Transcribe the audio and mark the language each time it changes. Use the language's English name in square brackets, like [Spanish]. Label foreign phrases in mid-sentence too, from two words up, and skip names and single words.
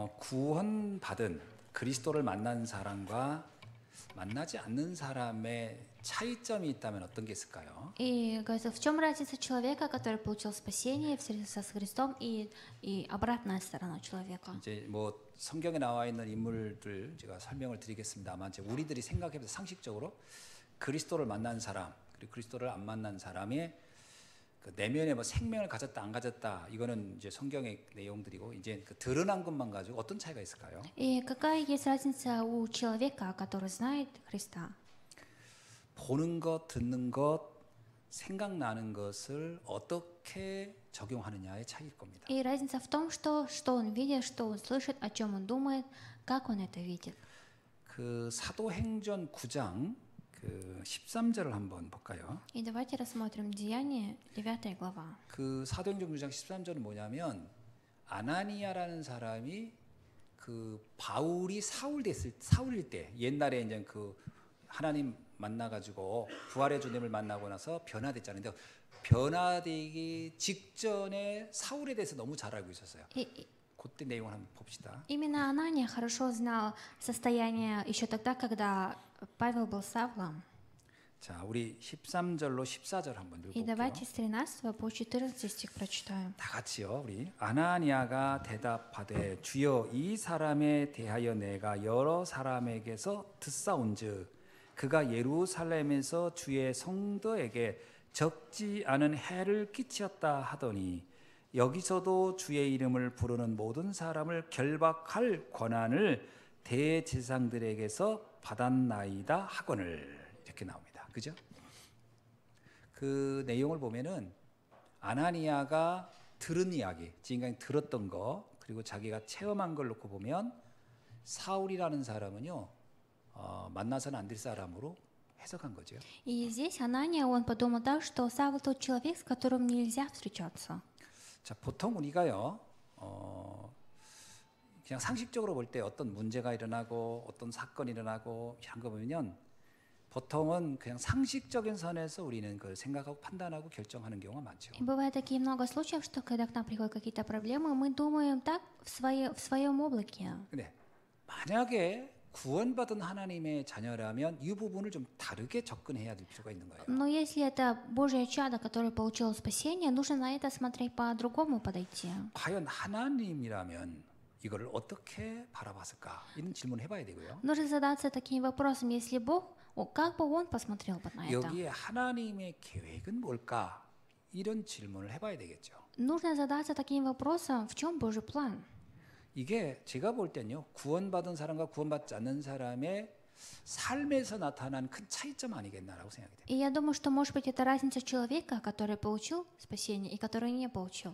[Korean] 구원받은 그리스도를 만난 사람과 만나지 않는 사람의 차이점이 있다면 어떤 게 있을까요? [Russian] И говорится, в чем разница человека, который получил спасение встретился с Христом, и обратная сторона человека? [Korean] 이제 뭐 성경에 나와 있는 인물들 제가 설명을 드리겠습니다만 이제 우리들이 생각해서 상식적으로 그리스도를 만난 사람 그리고 그리스도를 안 만난 사람의 그 내면에 뭐 생명을 가졌다 안 가졌다 이거는 이제 성경의 내용들이고 이제 그 드러난 것만 가지고 어떤 차이가 있을까요? [Russian] И какая есть разница у человека, который знает Христа? [Korean] 보는 것, 듣는 것, 생각나는 것을 어떻게 적용하느냐의 차이일 겁니다. [Russian] И разница в том, что он видит, что он слышит, о чем он думает, как он это видит. [Korean] 그 사도행전 9장 그 13절을 한번 볼까요? [Russian] И давайте рассмотрим Деяния, 9 глава. [Korean] 그 사도행전 9장 13절은 뭐냐면 아나니아라는 사람이 그 바울이 사울일 때 옛날에 이제 그 하나님 만나가지고 부활의 주님을 만나고 나서 변화됐잖아요. 근데 변화되기 직전에 사울에 대해서 너무 잘 알고 있었어요. 그때 내용을 한번 봅시다. [Russian] Именно Анания хорошо знал состояние еще тогда, когда Павел был Савлом. [Korean] 자, 우리 13절로 14절 한번 [Russian] И [Korean] 읽어볼게요. [Russian] давайте с 13 по 14 стих прочитаем. [Korean] 다 같이요. 우리 아나니아가 대답하되 주여 이 사람에 대하여 내가 여러 사람에게서 듣사온즉 그가 예루살렘에서 주의 성도에게 적지 않은 해를 끼쳤다 하더니 여기서도 주의 이름을 부르는 모든 사람을 결박할 권한을 대제사장들에게서 받았나이다 하거늘 이렇게 나옵니다. 그죠? 그 내용을 보면은 아나니아가 들은 이야기, 지금까지 들었던 거 그리고 자기가 체험한 걸 놓고 보면 사울이라는 사람은요 만나서는 안 될 사람으로 해석한 거죠. [Russian] И здесь Анания, он подумал так, что Савл тот человек, с которым нельзя встречаться. [Korean] 자, 보통 우리가요 그냥 상식적으로 볼 때 어떤 문제가 일어나고 어떤 사건이 일어나고 이런 거 보면 보통은 그냥 상식적인 선에서 우리는 그걸 생각하고 판단하고 결정하는 경우가 많죠. [Russian] И бывает такие много случаев, что когда к нам приходят какие-то проблемы, мы думаем так в своем облаке. [Korean] 근데 만약에 구원받은 하나님의 자녀라면 이 부분을 좀 다르게 접근해야 될 필요가 있는 거예요. [Russian] Но если это Божье чадо, которое получило спасение, нужно на это смотреть по-другому подойти. [Korean] 과연 하나님이라면 이거를 어떻게 바라봤을까? 이런 질문을 해봐야 되고요. [Russian] Нужно задаться таким вопросом, если Бог, как бы Он посмотрел бы на это? [Korean] 여기에 하나님의 계획은 뭘까? 이런 질문을 해봐야 되겠죠. [Russian] Нужно задаться таким вопросом, в чем Божий план? [Korean] 이게 제가 볼 때는요. 구원받은 사람과 구원받지 않는 사람의 삶에서 나타난 큰 차이점 아니겠나라고 생각이 돼요. [Russian] И я думаю, что, может быть, это разница человека, который получил спасение и который не получил.